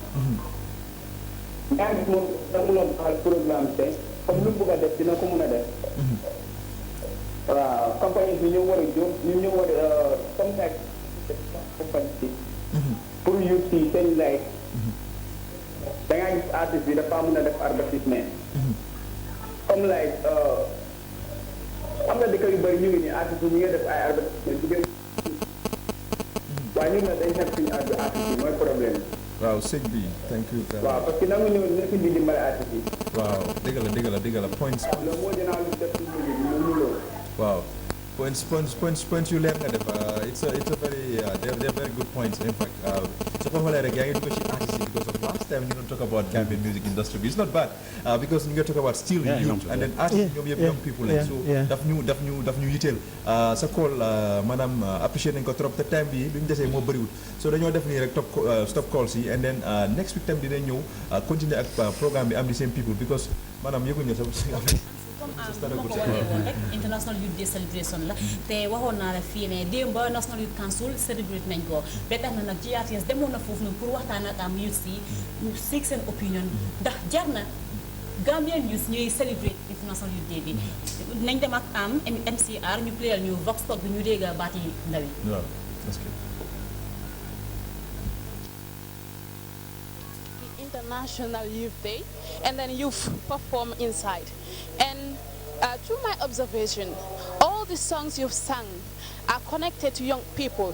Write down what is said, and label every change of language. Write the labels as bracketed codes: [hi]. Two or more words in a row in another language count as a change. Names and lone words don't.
[wo] yaa gis moom da munoon baxal programme te comme lu mu bëgg a def dina ko mun a def waaw compagnie bi ñoo war a jóg ñu ñoo war a comme nag compagnie bi pour youth yi seen like da ngaa gis artiste bi dafa mun a def advertisement comme like am na dëkk yu bëri ñu ngi nii artiste ñu ngi def ay advertisement ci gën waaye ñu ne dañ xeeb suñu artiste yi mooy problème waaw sëñ bi [en] thank you [wo] waaw [fr] parce que [wo] nangu ñëw nekk di dimbale artiste yi waaw dëgg la points loolu moo dinaa lu def ci musique bi mu loolu waaw points yu leer nga def [en] it's a very they're very good points in fact [wo] so ko xoolee rek yaa ngi dugg ci artiste yi [en] because of last time [wo] ñu doon [en] talk about Gambian music industry [wo] bi [en] it's not bad because [wo] ñu ngi [en] talk about still youth and then [wo] artiste ñoom yëpp [en] young people [wo] lañ so daf ñu yitteel sa call maanaam appreciate nañ ko trop te time bi lu ñu desee moo bëriwul so dañoo def nii rek stop calls yi [en] and then next week [wo] tam dina ñëw continuer ak programme bi am [en] the same people [wo] because maanaam yëguñu sa [en] International Youth Day celebration [wo] la te waxoon naa la fii ne démb [en] National Youth Council celebrate [wo] nañ ko ba tax na nag GRTS demoon na foofu noonu pour waxtaan ak am youth yi ñu seek seen opinion ndax jar na [en] Gambian youth [wo] ñuy celebrate [en] International Youth Day [wo] bi nañ dem ak am MCR ñu playal ñu [en] vox pop [wo] bi ñu dégg baati ndaw yi [en] International Youth Day, and then youth perform inside. And through my observation, all the songs you've sung are connected to young people.